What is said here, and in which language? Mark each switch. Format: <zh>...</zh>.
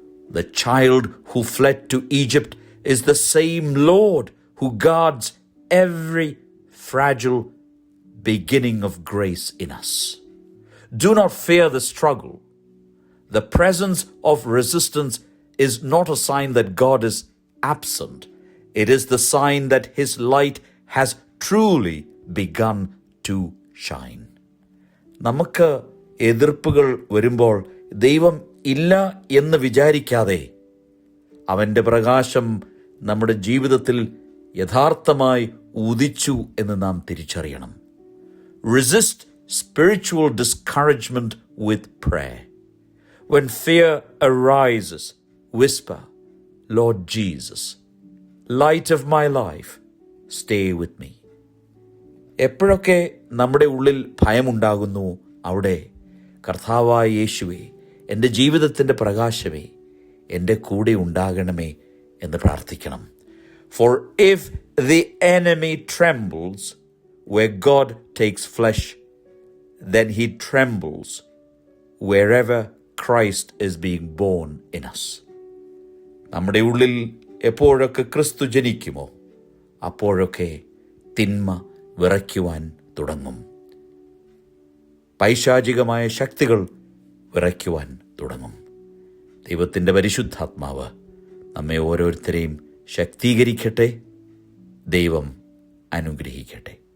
<en>The child who fled to Egypt is the same Lord who guards every fragile beginning of grace in us. Do not fear the struggle. The presence of resistance is not a sign that God is absent. It is the sign that His light has truly begun to shine.</en> <ml>നമുക്ക് എതിർപ്പുകൾ വരുമ്പോൾ ദൈവം ഇല്ല എന്ന് വിചാരിക്കാതെ അവൻ്റെ പ്രകാശം നമ്മുടെ ജീവിതത്തിൽ യഥാർത്ഥമായി ഉദിച്ചു എന്ന് നാം തിരിച്ചറിയണം.</ml> <en>Resist spiritual discouragement with prayer. When fear arises, whisper, Lord Jesus, light of my life, stay with me.</en> <ml>എപ്പോഴൊക്കെ നമ്മുടെ ഉള്ളിൽ ഭയമുണ്ടാകുന്നു അവിടെ കർത്താവായ യേശുവേ, എൻ്റെ ജീവിതത്തിൻ്റെ പ്രകാശമേ, എൻ്റെ കൂടെ ഉണ്ടാകണമേ എന്ന് പ്രാർത്ഥിക്കണം.</ml> <en>For if the enemy trembles where God takes flesh, then he trembles wherever Christ is being born in us.</en> <ml>നമ്മുടെ ഉള്ളിൽ എപ്പോഴൊക്കെ ക്രിസ്തു ജനിക്കുമോ അപ്പോഴൊക്കെ തിന്മ വിറയ്ക്കുവാൻ തുടങ്ങും. പൈശാചികമായ ശക്തികൾ വിറയ്ക്കുവാൻ തുടങ്ങും. ദൈവത്തിൻ്റെ പരിശുദ്ധാത്മാവ് നമ്മെ ഓരോരുത്തരെയും ശക്തീകരിക്കട്ടെ. ദൈവം അനുഗ്രഹിക്കട്ടെ.</ml>